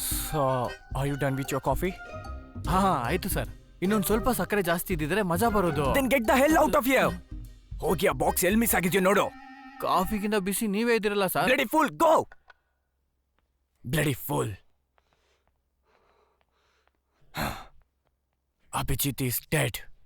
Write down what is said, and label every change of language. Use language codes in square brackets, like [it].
[en] So, are you done with your coffee? [kn] ಹಾ ಆಯ್ತು sir. ಇನ್ನೊಂದು ಸ್ವಲ್ಪ ಸಕ್ಕರೆ ಜಾಸ್ತಿ ಇದ್ದಿದ್ರೆ ಮಜಾ ಬರೋದು. [en] Then get the hell out of here. [kn] ಹೋಗಿ ಆ ಬಾಕ್ಸ್ ಎಲ್ಲಿ ಮಿಸ್ ಆಗಿದ್ಯೋ ನೋಡು. ಕಾಫಿಗಿಂತ ಬಿಸಿ ನೀವೇ ಇದ್ದೀರಲ್ಲ sir. [en] Bloody fool, go! Bloody fool. Abhijit is dead.